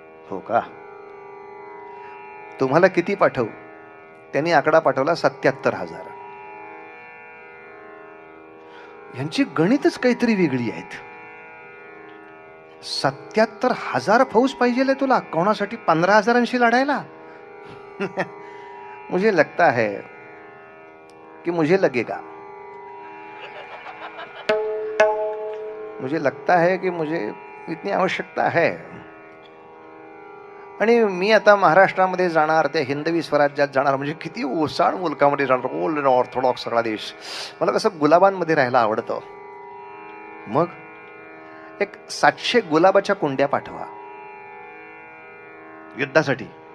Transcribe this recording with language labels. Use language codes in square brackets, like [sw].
[mr] हो का, तुम्हाला किती पाठवू? त्यांनी आकडा पाठवला 77,000. यांची गणितच काहीतरी वेगळी आहेत. 77,000 फौज पाहिजे तुला कोणासाठी 15,000 लढायला? [hi] मुझे लगता है कि मुझे लगेगा, मुझे लगता है कि मुझे इतनी आवश्यकता है. [mr] आणि मी आता महाराष्ट्रामध्ये जाणार, त्या हिंदवी स्वराज्यात जाणार, म्हणजे किती ओसाड मुलकामध्ये जाणार, ओल्ड ऑर्थोडॉक्स सगळा देश. मला कसं गुलाबांमध्ये राहायला आवडतं. मग एक 700 गुलाबाच्या कुंड्या पाठवा युद्धासाठी.